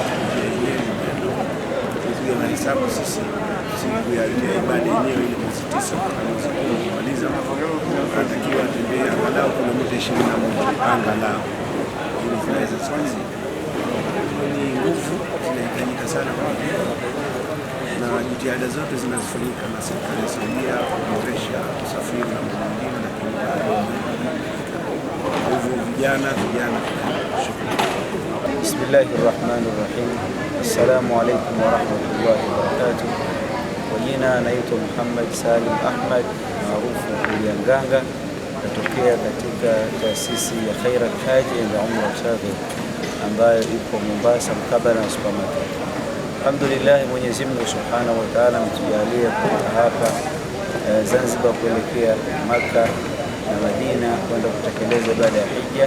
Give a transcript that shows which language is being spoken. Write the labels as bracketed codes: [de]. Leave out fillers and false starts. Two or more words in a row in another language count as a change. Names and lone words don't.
[sw] Tukipiga mahesabu sisi siku ya ibada yenyewe ile mwezi 9 mpaka mwezi 10 kumaliza, anatakiwa atembee angalau kilomita 21 angalau, ili zinaweza sasa. Ni nguvu zinahitajika sana na jitihada zote zinazofanyika na serikali ya Saudia kuboresha usafiri na mambo mengine, lakini vijana. [ar] بسم الله الرحمن الرحيم. السلام عليكم ورحمة الله وبركاته. [sw] Kwa jina naitwa Muhammad Salim Ahmad maarufu Kulia Nganga, natokea katika taasisi ya Khair al-Haji na Umra Shaghi ambayo ipo Mombasa mkabala na supermarket. Alhamdulillah, Mwenyezi Mungu [ar] سبحانه وتعالى [sw] ametujalia kutoka hapa Zanzibar kuelekea Makka na Madina kwenda kutekeleza ibada ya hija.